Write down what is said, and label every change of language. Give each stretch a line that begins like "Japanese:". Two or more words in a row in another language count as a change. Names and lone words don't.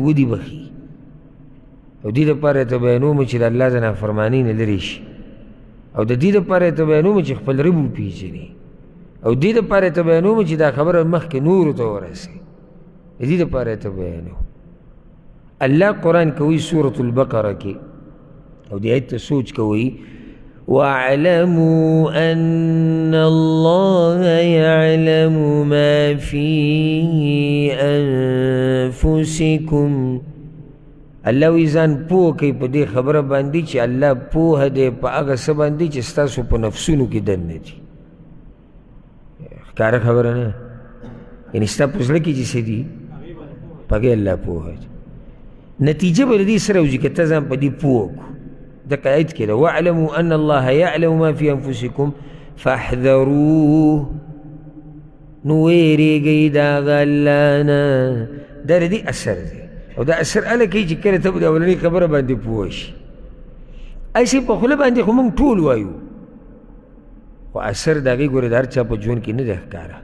Pashto: ودې بخي او دې دپاره ته بیانوم چې د الله د نافرمانۍ نه لرې شي او د دې دپاره ته بیانوم چې خپل رب وپېژنې او دې دپاره ته بیانوم چې دا خبره مخکې نورو ته ورسې دې دپاره ته بیانوم الله قرآن کوي سورة البقره کې او دې آیت ته سوچ کوي
Arabic: واعلموا أن الله يعلم ما في أنفسكم
Pashto: الله وی ځان پوه کوي په دې خبره باندې چې الله پوهه دی په هغه څه باندې چې ستاسو په نفسونو کې دننه دي. ښکاره خبره نه، یعنې ستا په زړه کې چې څه دي په هغې الله پوهه دی. نتیجه به د دې سره وځي که ته ځان په دې پوه کړو. دقه آیت کې ده
Arabic: واعلموا ان الله یعلم ما فی انفسکم فاحذروه،
Pashto: نو ویرېږئ د هغه الله نه. دا د دې اثر دی، او دا اثر هله کوي چې کله ته به د اولنۍ خبره باندې پوه شي. هسې په خوله باندې خو موږ ټول وایو، خو اثر د هغې ګوره د هر چا په ژوند کې نه دی ښکاره.